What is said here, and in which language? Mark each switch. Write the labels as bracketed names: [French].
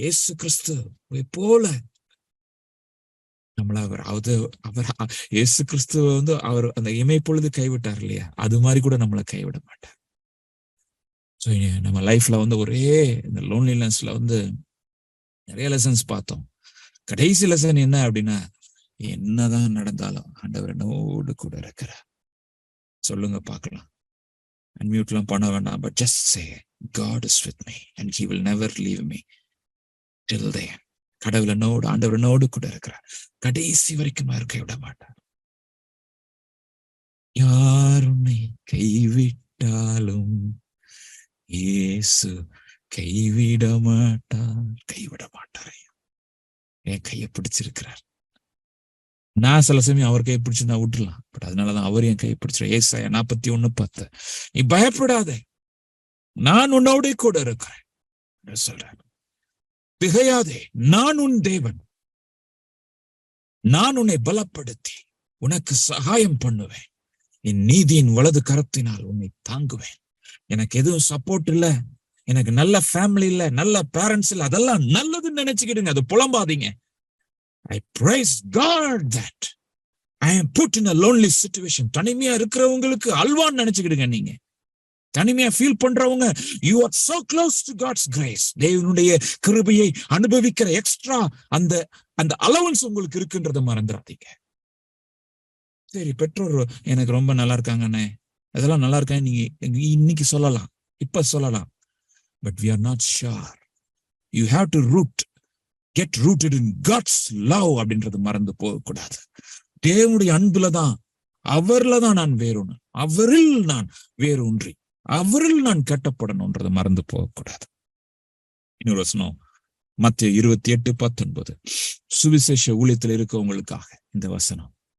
[Tamil] இயேசு கிறிஸ்துவை போல நம்மள அவர் இயேசு கிறிஸ்துவ அவர் அந்த இமை பொழுது கைவிட்டார் இல்லையா, அது மாதிரி கூட நம்மளை கைவிட மாட்டார். ஸோ நம்ம லைஃப்ல ஒரே இந்த லோன்லினஸ்ல நிறைய லெசன்ஸ் பார்த்தோம். கடைசி லெசன் என்ன அப்படின்னா, என்னதான் நடந்தாலும் ஆண்டவர் என்னோடு கூட இருக்கிறார். சொல்லுங்க பார்க்கலாம். அன்மியூட்லாம் பண்ண வேண்டாம். [English] But just say God is with me and he will never leave me till then. [Tamil] கடவுள் என்னோடு, ஆண்டவர் என்னோடு கூட இருக்கிறார். கடைசி வரைக்கும் இருக்க விட மாட்டார். யார் உன்னை கைவிட்டாலும் இயேசு கைவிட மாட்டார். கைவிட மாட்டார். என் கையை பிடிச்சிருக்கிறார். நான் சில சமயம் அவர் கையை பிடிச்சு நான் விட்டுலாம். பட் அதனாலதான் அவர் என் கையை பிடிச்சிரு. ஏசாயா 41:10, நீ பயப்படாத, நான் உன்னோட கூட இருக்கிறேன் சொல்றேன். திகையாதே, நான் உன் தேவன், நான் உன்னை பலப்படுத்தி உனக்கு சகாயம் பண்ணுவேன். என் நீதியின் வலது கரத்தினால் உன்னை தாங்குவேன். எனக்கு எதுவும் சப்போர்ட் இல்ல, எனக்கு நல்ல ஃபேமிலி இல்ல, நல்ல பேரண்ட்ஸ் இல்ல, அதெல்லாம் நல்லதுன்னு நினைச்சுக்கிடுங்க, அது புலம்பாதீங்க. [English] I praise God that I am put in a lonely situation. [Tamil] தனிமையா இருக்கிறவங்களுக்கு அல்வான்னு நினைச்சுக்கிடுங்க. நீங்க தனிமையா ஃபீல் பண்றவங்க, [English] you are so close to God's grace. [Tamil] தேவனுடைய கிருபையை அனுபவிக்கிற எக்ஸ்ட்ரா அந்த அலவன்ஸ் உங்களுக்கு இருக்குன்றதை மறந்துடாதீங்க. சரி, பெற்றோர் எனக்கு ரொம்ப நல்லா இருக்காங்கண்ணே, அதெல்லாம் நல்லா இருக்காங்க நீங்க இன்னைக்கு சொல்லலாம், இப்ப சொல்லலாம். [English] But we are not sure. You have to get rooted in God's love [Tamil] அப்படின்றது மறந்து போகக்கூடாது. தேவனுடைய அன்புலதான், அவர்லதான் நான் வேறொன்று, அவரில் நான் வேறொன்றி, அவரில் நான் கட்டப்படணும்ன்றதை மறந்து போகக்கூடாது. இன்னொரு வசனம் மத்தேயு 28:19, சுவிசேஷ ஊழியத்தில் இருக்கவங்களுக்காக இந்த வசனம்.